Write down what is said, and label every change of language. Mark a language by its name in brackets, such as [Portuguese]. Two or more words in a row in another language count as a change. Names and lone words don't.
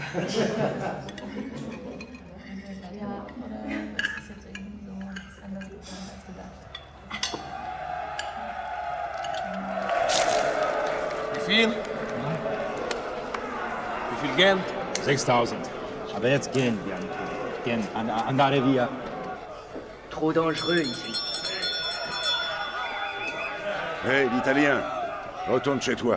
[German] Ja, oder ist das jetzt irgendwie so anders geplant als gedacht? Wie viel? Wie viel Geld? 6.000. Aber jetzt gehen wir. Gehen. [Italian] Andare via. [French] Trop dangereux ici. Hé, l'Italien, retourne chez toi.